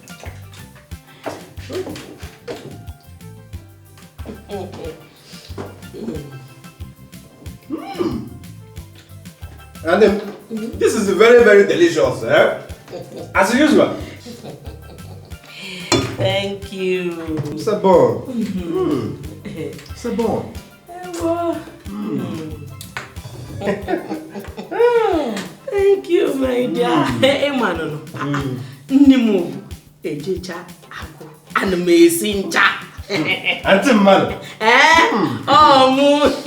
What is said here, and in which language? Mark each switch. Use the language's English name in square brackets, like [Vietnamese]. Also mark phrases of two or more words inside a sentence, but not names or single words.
[English] And then, this is very, very delicious, eh? As usual. Thank you. [French] C'est bon. C'est bon. [English] Thank you, my dear. Hey, man, Nimu, Ejicha, and Messincha. Auntie man. Oh, Moo.